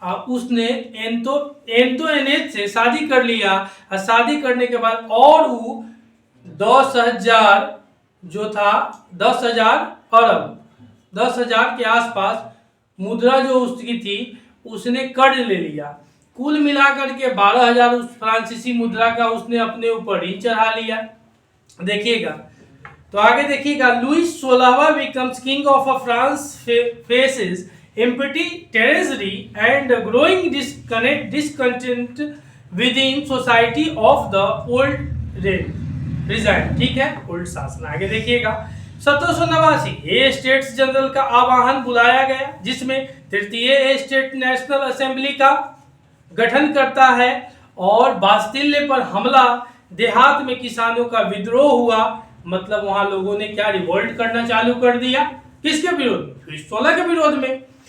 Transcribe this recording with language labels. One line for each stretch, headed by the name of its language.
Hindi: उसने एनेज से शादी कर लिया, और शादी करने के बाद और वो 10,000 जो था 10,000 अरब, 10,000 के आसपास मुद्रा जो उसकी थी उसने कर्ज ले लिया। कुल मिलाकर के 12,000 उस फ्रांसीसी मुद्रा का उसने अपने ऊपर ही चढ़ा लिया। देखिएगा तो आगे देखिएगा,
English: Louis 16वां becomes king of France, faces empty treasury and growing discontent within society of the old regime,
Hindi: ठीक है, ओल्ड शासन। आगे देखिएगा 1789 ए स्टेट्स जनरल का आह्वान बुलाया गया, जिसमें तृतीय स्टेट नेशनल असेंबली का गठन करता है, और बास्तिल्य पर हमला, देहात में किसानों का विद्रोह हुआ, मतलब वहां लोगों ने क्या रिवोल्ट करना चालू कर दिया, किसके विरोध में, लुइस 16 के विरोध में।